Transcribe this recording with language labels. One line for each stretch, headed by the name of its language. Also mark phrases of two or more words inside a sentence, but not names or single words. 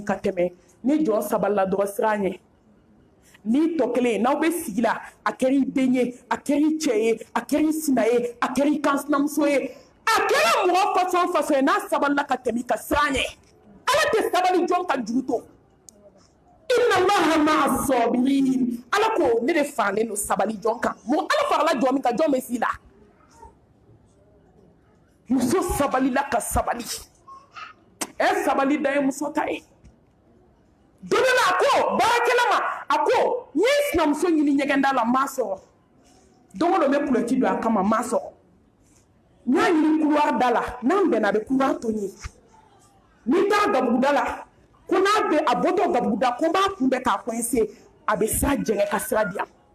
Bambara: ka tɛmɛ ni jɔn sabalila dɔrɔn sira ɲɛ n'i tɔ kelen n'aw bɛ sigi la a kɛra i den ye a kɛra i cɛ ye a kɛra i sina ye a kɛra i kansinamuso ye a kɛra mɔgɔ fasɔn fasɔn ye n'a sabalila ka tɛmɛ i ka sira ɲɛ ala tɛ sabali jɔn ka juru to
Arabic: إن الله مع الصابرين
Bambara: ala ko ne de faralen don sabali jɔn kan mun ala farala jɔn min kan jɔn bɛ s'i la muso sabalila ka sabali sabali da ye muso ta ye don dɔ la a ko baarakɛla ma a ko n ye sinamuso ɲini ɲɛgɛnda la n m'a sɔrɔ don o don n bɛ kulɔti don a kama n m'a sɔrɔ n y'a ɲini couloir da la n'an bɛnna a bɛ couloir to n ye n'i taara gabuguda la ko n'a bɛ a bɔtɔ gabuguda ko n b'a kunbɛn k'a coincer a bɛ sira jɛngɛ ka sira di yan